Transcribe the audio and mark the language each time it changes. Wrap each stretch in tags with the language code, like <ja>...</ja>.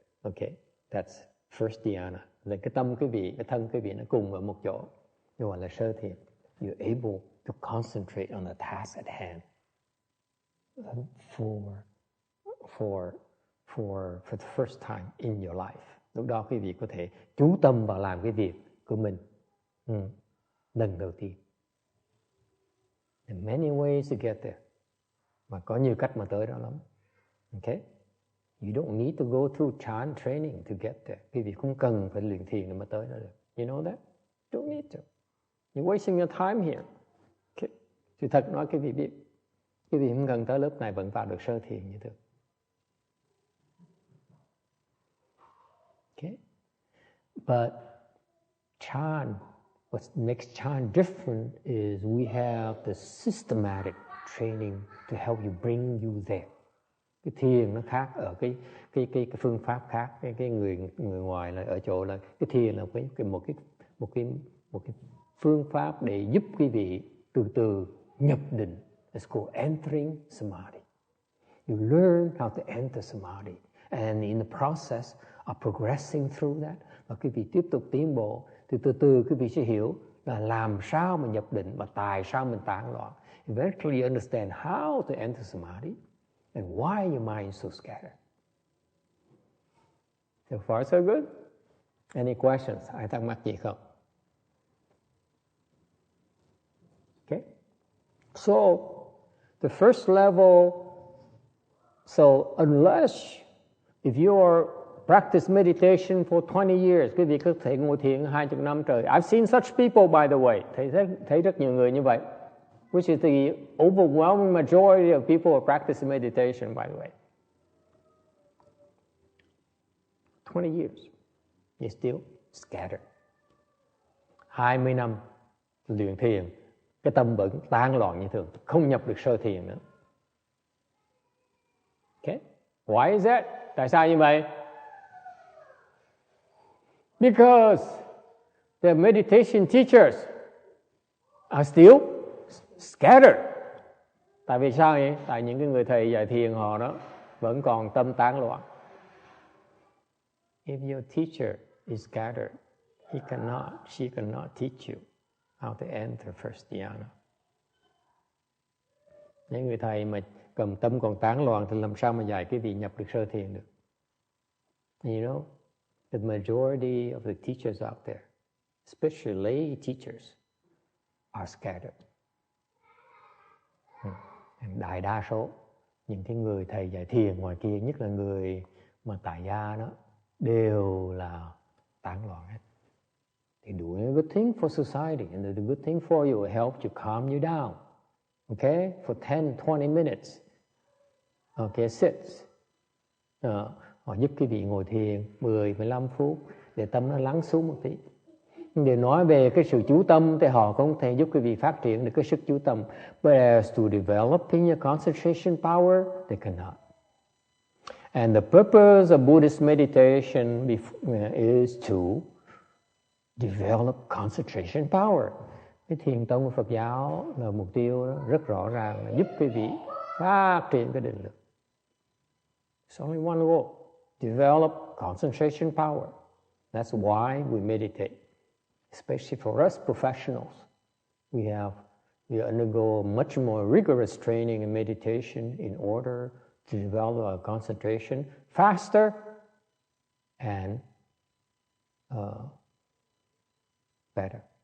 <en>Okay, that's first dhyana.</en> <vi>Là cái tâm quý vị, cái thân quý vị nó cùng ở một chỗ, gọi là sơ thiền.</vi> <en>You're able to concentrate on the task at hand for the first time in your life.</en> <vi>Lúc đó quý vị có thể chú tâm vào làm cái việc của mình lần đầu tiên.</vi> <en>There are many ways to get there.</en> <vi>Mà có nhiều cách mà tới đó lắm.</vi> <en>Okay? You don't need to go through chan training to get there.</en> <vi>Quý vị không cần phải luyện thiền để mà tới đó được.</vi> <en>You know that? Don't need to. You're wasting your time here.</en> <vi>Okay? Sự thật nói quý vị biết. Quý vị không cần tới lớp này vẫn vào được sơ thiền như thế.</vi> <en>Okay? But chan, what makes chan different is we have the systematic training to help you bring you there.</en> <vi>Cái thiền nó khác ở cái phương pháp khác. Cái người ngoài là ở chỗ là cái thiền là một cái phương pháp để giúp quý vị từ từ nhập định.</vi> <en>It's called entering samadhi. You learn how to enter samadhi, and in the process of progressing through that,</en> <vi>và quý vị tiếp tục tiến bộ, thì từ từ quý vị sẽ hiểu là làm sao mà nhập định và tại sao mình tán loạn.</vi> <en>Eventually you understand how to enter samadhi and why your mind is so scattered. So far so good? Any questions?</en> <vi>Ai thắc mắc gì không?</vi> <en>Okay. So the first level, so unless if you are practice meditation for 20 years,</en> <vi>quý vị có thể ngồi thiền 20 năm trời.</vi> <en>I've seen such people, by the way.</en> <vi>Thấy rất nhiều người như vậy.</vi> <en>Which is the overwhelming majority of people who practice meditation, by the way. 20 years, you're still scattered.</en> <vi>20 năm luyện thiền, cái tâm vẫn tan loạn như thường, không nhập được sơ thiền nữa.</vi> <en>Okay? Why is that?</en> <vi>Tại sao như vậy?</vi> <en>Because the meditation teachers are still scattered.</en> <vi>Tại vì sao vậy? Tại những cái người thầy dạy thiền họ đó vẫn còn tâm tán loạn.</vi> <en>If your teacher is scattered, she cannot teach you how to enter first dhyana.</en> <vi>Những người thầy mà cầm tâm còn tán loạn thì làm sao mà dạy cái vị nhập được sơ thiền được?</vi> <en>You know, the majority of the teachers out there, especially lay teachers, are scattered.</en> <vi>Đại đa số những cái người thầy dạy thiền ngoài kia, nhất là người mà tại gia đó, đều là tán loạn hết.</vi> <en>They're doing a good thing for society, and the good thing for you will help you calm you down. Okay, for 10-20 minutes. Okay, sit.</en> <vi>Họ giúp quý vị ngồi thiền 10-15 phút để tâm nó lắng xuống một tí. Để nói về cái sự chú tâm thì họ cũng có thể giúp quý vị phát triển được cái sức chú tâm.</vi> <en>But as to developing your concentration power, they cannot. And the purpose of Buddhist meditation is to develop concentration power.</en> <vi>Cái thiền tông của Phật giáo là mục tiêu đó, rất rõ ràng là giúp quý vị phát triển cái định lực.</vi> <en>It's only one goal. Develop concentration power. That's why we meditate. Especially for us professionals, we undergo much more rigorous training in meditation in order to develop our concentration faster and better.</en>